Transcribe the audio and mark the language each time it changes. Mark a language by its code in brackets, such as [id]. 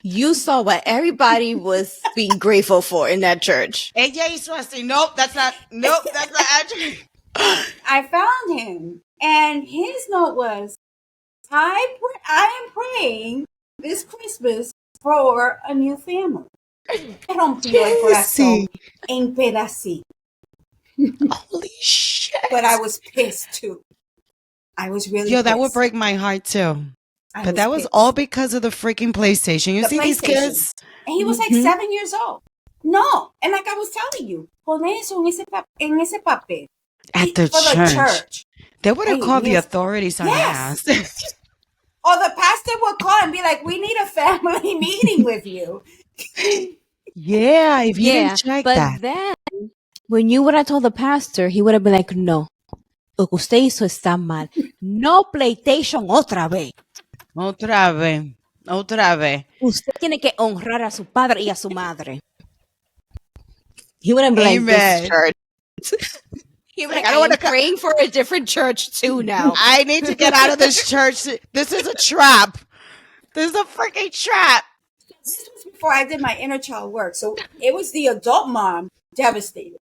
[en] You saw what everybody was being grateful for in that church. [es] Ella hizo así. [en] Nope, that's not actually. I found him, and his note was, I am praying this Christmas for a new family. [es] Rompió el corazón en pedacito. [en] Holy shit. But I was pissed too. I was really pissed. That would break my heart too. But that was all because of the freaking PlayStation. You see these kids? And he was like 7 years old. No. And like I was telling you, [es] pon eso en ese papel. [en] At the church. They would have called the authorities on ass. Or the pastor would call and be like, we need a family meeting with you. Yeah, if you didn't check that. But then, when you would have told the pastor, he would have been like, no. [es] Lo que usted hizo está mal. No PlayStation otra vez. Otra vez. Usted tiene que honrar a su padre y a su madre. [en] He wouldn't be like, this church. He would be like, I want to praying for a different church too now. I need to get out of this church. This is a trap. This is a freaking trap. This was before I did my inner child work. So it was the adult mom devastated.